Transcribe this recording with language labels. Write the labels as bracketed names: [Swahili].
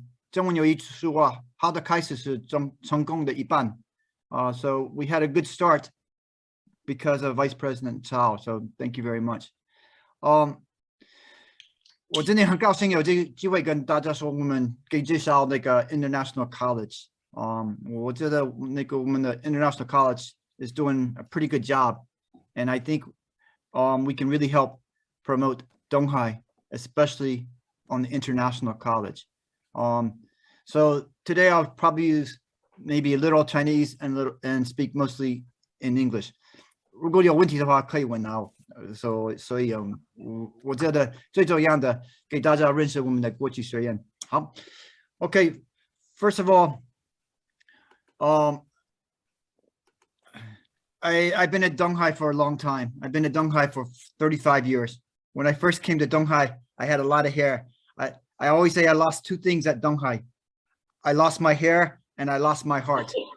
[Chinese] 中文有一句话，好的开始是成功的一半。 [English] So we had a good start because of Vice President Cao. So thank you very much. [Chinese] 我真的很高兴有这个机会跟大家说，我们可以介绍那个 International College。我觉得那个我们的 [English] International College is doing a pretty good job, and I think we can really help promote Tunghai, especially on the international college. So today I'll probably use maybe a little Chinese and speak mostly in English. [Chinese] 如果有问题的话可以问啊。所以我觉得最重要的给大家认识我们的国际学院。好 ，OK. [English] First of all, I've been at Tunghai for a long time. I've been at Tunghai for 35 years. When I first came to Tunghai, I had a lot of hair. I always say I lost two things at Tunghai. I lost my hair and I lost my heart.